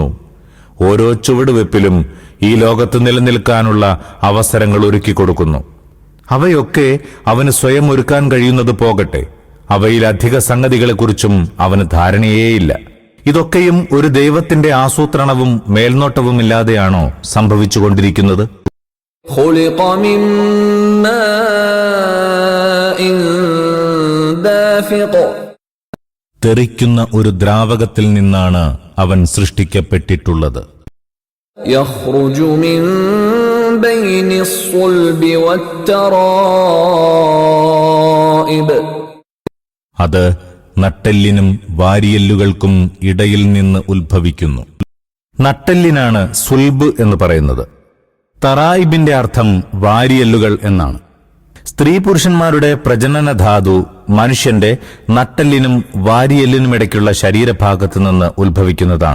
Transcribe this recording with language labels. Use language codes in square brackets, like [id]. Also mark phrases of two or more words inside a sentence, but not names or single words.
[ml] ഓരോ ചുവടുവെപ്പിലും ഈ ലോകത്ത് നിലനിൽക്കാനുള്ള അവസരങ്ങൾ ഒരുക്കി കൊടുക്കുന്നു. അവയൊക്കെ അവന് സ്വയം ഒരുക്കാൻ കഴിയുന്നത് പോകട്ടെ, അവയിലധിക സംഗതികളെക്കുറിച്ചും അവന് ധാരണയേയില്ല. ഇതൊക്കെയും ഒരു ദൈവത്തിന്റെ ആസൂത്രണവും മേൽനോട്ടവുമില്ലാതെയാണോ സംഭവിച്ചുകൊണ്ടിരിക്കുന്നത്? [ar] خلق من ماء دافق. [ml] തെറിക്കുന്ന ഒരു ദ്രാവകത്തിൽ നിന്നാണ് അവൻ സൃഷ്ടിക്കപ്പെട്ടിട്ടുള്ളത്. [ar] يخرج من بين الصلب والترائب. [ml] അത് നട്ടെല്ലിനും വാരിയെല്ലുകൾക്കും ഇടയിൽ നിന്ന് ഉത്ഭവിക്കുന്നു. നട്ടെല്ലിനാണ് സുൽബ് എന്ന് പറയുന്നത്. തറായിബിന്റെ അർത്ഥം വാരിയെല്ലുകൾ എന്നാണ്. സ്ത്രീ പുരുഷന്മാരുടെ പ്രജനനധാതു മനുഷ്യന്റെ നട്ടെല്ലിനും വാരിയെല്ലിനുമിടയ്ക്കുള്ള ശരീരഭാഗത്തു നിന്ന് ഉത്ഭവിക്കുന്നതാണ്.